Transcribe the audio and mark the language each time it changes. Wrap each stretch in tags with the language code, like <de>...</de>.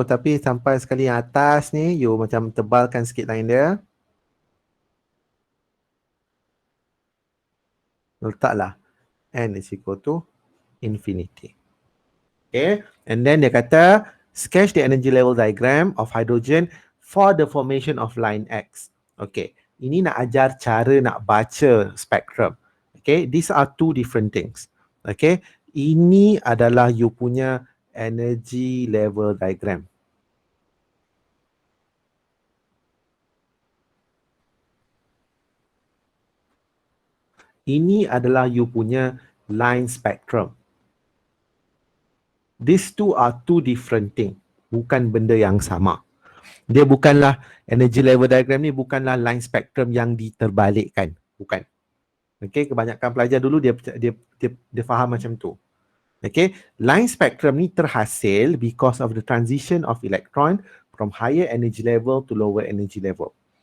<ms>Tapi sampai sekali yang atas ni, you macam tebalkan sikit line dia. Letaklah</ms> <en>N is equal to infinity. Okay, and then</en> <ms>dia kata,</ms> <en>sketch the energy level diagram of hydrogen for the formation of line X.</en> <ms>Okay, ini nak ajar cara nak baca spektrum.</ms> <en>Okay, these are two different things.</en> <ms>Okay, ini adalah you punya energy level diagram. Ini adalah you punya line spectrum.</ms> <en>These two are two different things.</en> <ms>Bukan benda yang sama. Dia bukanlah energy level diagram ni, bukanlah line spectrum yang diterbalikkan. Bukan. Okay, kebanyakan pelajar dulu dia faham macam tu.</ms> <en>Okay, line spectrum</en> <ms>ni terhasil</ms> <en>because of the transition of electron from higher energy level to lower energy level.</en>